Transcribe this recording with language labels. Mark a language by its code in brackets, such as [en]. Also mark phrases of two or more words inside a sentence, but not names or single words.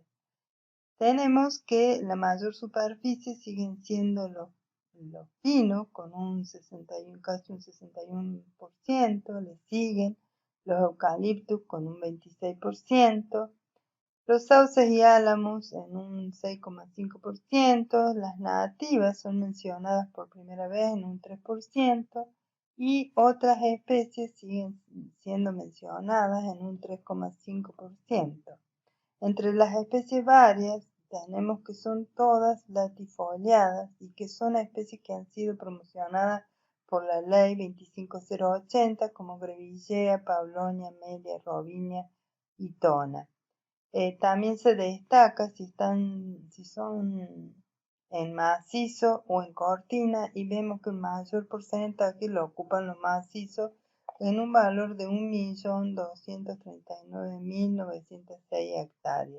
[es] Tenemos que la mayor superficie siguen siendo los pinos, con un 61, casi un 61%, le siguen los eucaliptus con un 26%, los sauces y álamos en un 6,5%, las nativas son mencionadas por primera vez en un 3%, y otras especies siguen siendo mencionadas en un 3,5%. Entre las especies varias tenemos que son todas latifoliadas y que son especies que han sido promocionadas por la ley 25080 como grevillea, paulonia, melia, robinia y tona. También se destaca si son en macizo o en cortina, y vemos que el mayor porcentaje lo ocupan los macizos en un valor de 1.239.906 hectáreas.